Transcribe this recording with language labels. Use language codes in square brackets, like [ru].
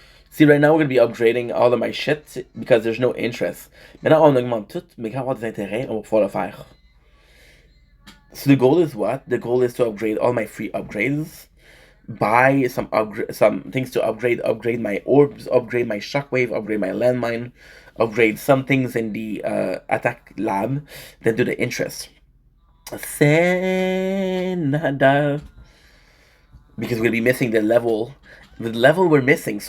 [en] See, right now we're gonna be upgrading all of my shit because there's no interest. [fr] Maintenant, on augmente tout, mais quand on va avoir des intérêts, on va pouvoir le faire. [en] So the goal is what? The goal is to upgrade all my free upgrades, buy some things to upgrade my orbs, upgrade my shockwave, upgrade my landmine, upgrade some things in the attack lab, then do the interest. Say nada. Because we'll be missing the level we're missing.